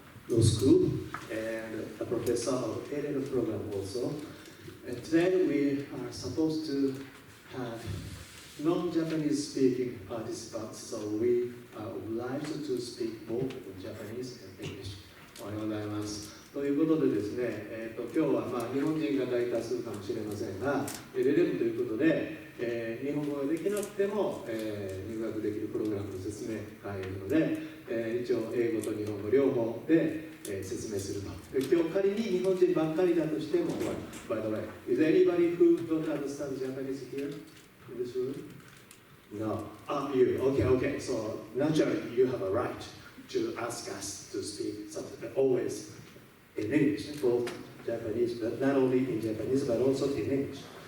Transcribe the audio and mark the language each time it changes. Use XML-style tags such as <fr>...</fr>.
<en>Law School and a professor of LL.M program also. And today we are supposed to have non-Japanese speaking participants, so we are obliged to speak both in Japanese and English.</en> <ja>おはようございます。ということでですね、今日は日本人が大多数かもしれませんが、LL.Mということで、日本語ができなくても、入学できるプログラムの説明が入るので、一応英語と日本語両方で、説明すると。で今日仮に日本人ばっかりだとしても、</ja> <en>by the way, is there anybody who don't understand Japanese here in this room? No. You. Okay. So naturally you have a right to ask us to speak something always in English, both Japanese, but not only in Japanese, but also in English.</en>